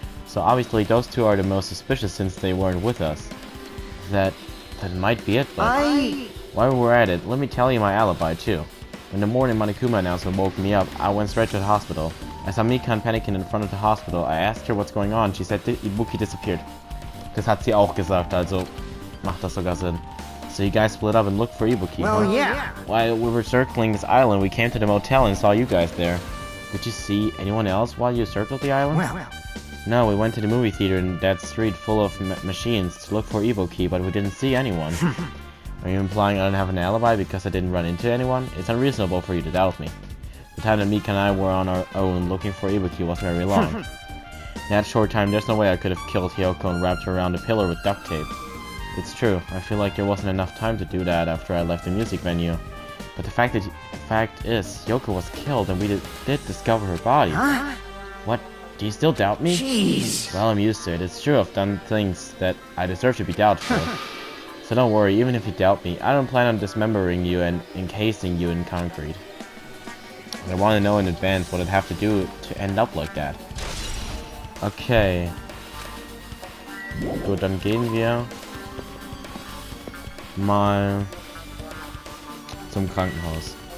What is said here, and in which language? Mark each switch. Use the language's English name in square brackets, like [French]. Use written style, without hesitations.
[English] So obviously those two are the most suspicious since they weren't with us. That might be it, but... While we're at it, let me tell you my alibi too. When the morning Monokuma announcement woke me up, I went straight to the hospital. I saw Mikan panicking in front of the hospital. I asked her what's going on. She said Ibuki disappeared. [German] Das hat sie auch gesagt, also macht das sogar Sinn. [English] So you guys split up and looked for Ibuki, Well, huh? yeah. While we were circling this island, we came to the motel and saw you guys there. Did you see anyone else while you circled the island? Well. No, we went to the movie theater in that street full of machines to look for Ibuki, but we didn't see anyone. Are you implying I don't have an alibi because I didn't run into anyone? It's unreasonable for you to doubt me. The time that Mika and I were on our own looking for Ibuki was very long. In that short time, there's no way I could have killed Hyoko and wrapped her around a pillar with duct tape. It's true, I feel like there wasn't enough time to do that after I left the music venue. But the fact is, Hyoko was killed and we did discover her body. Huh? What? Do you still doubt me? Jeez. Well, I'm used to it. It's true I've done things that I deserve to be doubtful. So don't worry, even if you doubt me, I don't plan on dismembering you and encasing you in concrete. I want to know in advance what I'd have to do to end up like that. Okay. [German] Gut, dann gehen wir mal zum Krankenhaus.